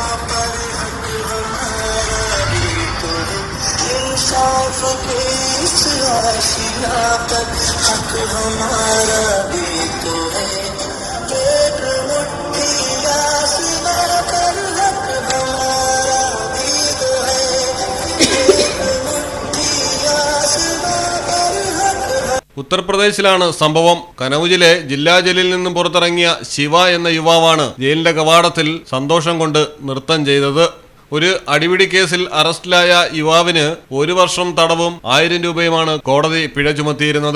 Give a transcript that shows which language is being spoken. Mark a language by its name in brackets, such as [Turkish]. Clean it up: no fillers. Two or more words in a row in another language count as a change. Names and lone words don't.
[Hindi] पर हक हमारा भी तो है इंसाफ के इस आशिया पर हक हमारा भी तो है एक मुट्ठी आसमां पर हक हमारा भी तो है एक मुट्ठी आसमां पर हक. [Malayalam] ഉത്തർപ്രദേശിലാണ് സംഭവം. കനൌജിലെ ജില്ലാ ജയിലിൽ നിന്നും പുറത്തിറങ്ങിയ ശിവ എന്ന യുവാവാണ് ജയിലിന്റെ കവാടത്തിൽ സന്തോഷം കൊണ്ട് നൃത്തം ചെയ്തത്. ഒരു അടിപിടി കേസിൽ അറസ്റ്റിലായ യുവാവിന് 1 വർഷം തടവും 1000 രൂപയുമാണ് കോടതി പിഴ ചുമത്തിയിരുന്നത്.